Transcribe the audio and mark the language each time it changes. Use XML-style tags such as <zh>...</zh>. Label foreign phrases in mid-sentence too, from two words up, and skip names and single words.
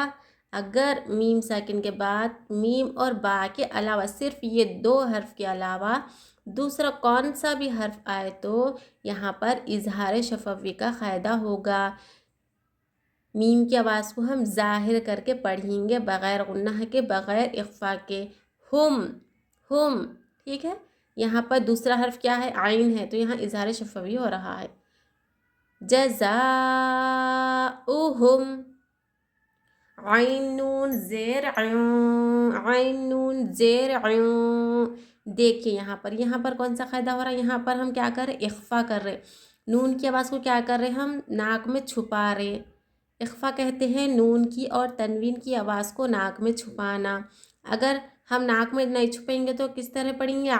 <ur>اگر میم ساکن کے بعد میم اور با کے علاوہ صرف یہ 2 حرف کے علاوہ دوسرا کون سا بھی حرف آئے تو یہاں پر اظہار شفوی کا قاعدہ ہوگا. میم کی آواز کو ہم ظاہر کر کے پڑھیں گے، بغیر غنہ کے، بغیر اخفا کے. हुम। ٹھیک ہے، یہاں پر دوسرا حرف کیا ہے؟ عین ہے، تو یہاں اظہار شفوی ہو رہا ہے. جزاؤہم، عین نون زیر عیون، عین نون زیر عیون۔ دیکھیے یہاں پر کون سا قاعدہ ہو رہا ہے؟ یہاں پر ہم کیا کر رہے؟ اخفا کر رہے، نون کی آواز کو کیا کر رہے ہم؟ ناک میں چھپا رہے۔ اخفا کہتے ہیں نون کی اور تنوین کی آواز کو ناک میں چھپانا۔ اگر ہم ناک میں نہیں چھپیں گے تو کس طرح پڑھیں گے؟</ur>